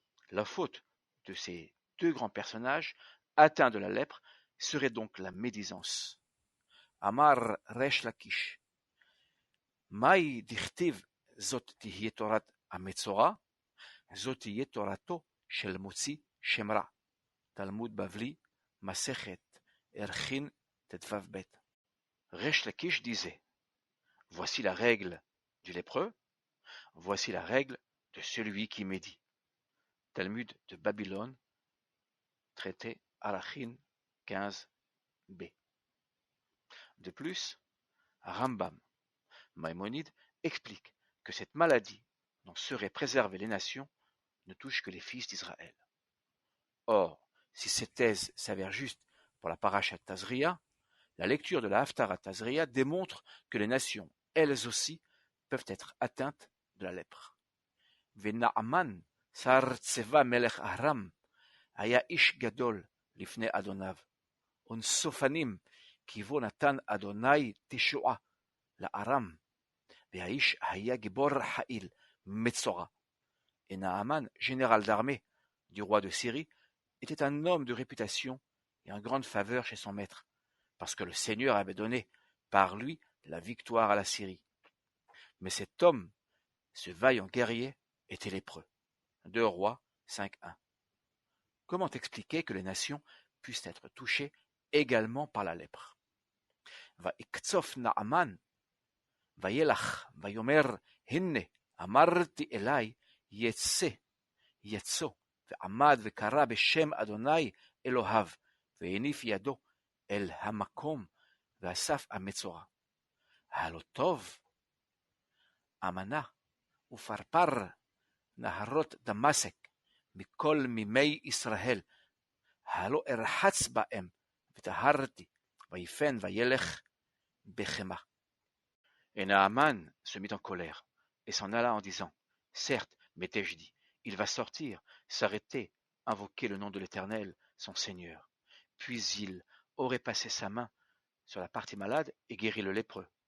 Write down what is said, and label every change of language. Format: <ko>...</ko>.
<fr>La faute de ces deux grands personnages atteints de la lèpre serait donc la médisance.</fr> <he>Amar Resh Lakish, Maï dichtiv zot tihye torat המצורע, זאת תהיה תורתו של מוציא שם רע. תלמוד בבלי, מסכת ערכין ט"ו-ב.</he> <fr>Resh Lakish disait: voici la règle du lépreux, voici la règle de celui qui médit. Talmud de Babylone, traité Arachin 15b. De plus, Rambam, Maïmonide, explique que cette maladie dont seraient préservées les nations ne touche que les fils d'Israël. Or, si cette thèse s'avère juste pour la Parashat Tazria, la lecture de la Haftarah Tazria démontre que les nations, elles aussi, peuvent être atteintes de la lèpre.</fr> <he>Venaaman sar tseva melech Aram היה איש גדול לפני אדוניו, ונסופנים כי בו נתן אדוני תשועה לארם, והאיש היה גיבור חיל מצורע.</he> <fr>Et Naaman, général d'armée du roi de Syrie, était un homme de réputation et en grande faveur chez son maître, parce que le Seigneur avait donné par lui la victoire à la Syrie. Mais cet homme, ce vaillant guerrier, était lépreux. 2 Rois 5.1. Comment expliquer que les nations puissent être touchées également par la lèpre?</fr> <he>ויקצוף נעמן, וילך, ויאמר, הנה, אמרתי אלי, יצא, ועמד וקרא בשם אדוני אלוהיו, והניף ידו אל המקום, ואסף המצורע. הלא טוב, אמנה, ופרפר נהרות דמשק, מכל מימי ישראל, הלא ארחץ בהם, וטהרתי, ויפן וילך בחמה.</he> <fr>Et Naaman se mit en colère, et s'en alla en disant: certes, m'étais-je dit, il va sortir, s'arrêter, invoquer le nom de l'Éternel, son Seigneur. Puis il aurait passé sa main sur la partie malade et guéri le lépreux.</fr>